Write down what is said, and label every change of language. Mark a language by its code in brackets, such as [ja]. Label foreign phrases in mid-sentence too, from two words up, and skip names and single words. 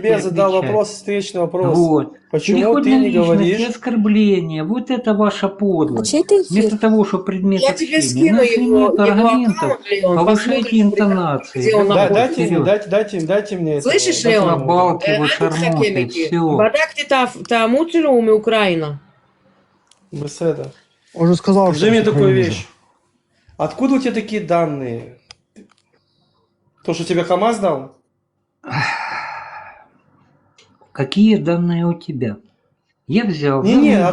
[ru] тебе задал отвечать? вопрос, встречный вопрос. Вот. Почему Переход ты на не личность и говоришь? оскорбление. Вот это ваша А подлость. чей это эфир? Вместо того, чтобы предмет Я тебе общения. скину Ну, если его нет аргументов, аккаунт, Леон, повышайте посмотришь, интонации. где он Давайте находится. Дайте мне, вперед. дайте мне это. Слышишь, дайте Леон? мне. Набалки, вы [he] אל תתחכם [ru] шармуты, [he] איתי. [ru] все. [he] בדקתי את המוצר, הוא מאוקראינה. [ru] Беседа. Он же сказал, Скажи мне что такую украинец. вещь. Откуда у тебя такие данные? То, что тебе ХАМАС дал? Какие данные у тебя? Я взял. Не, загуглил.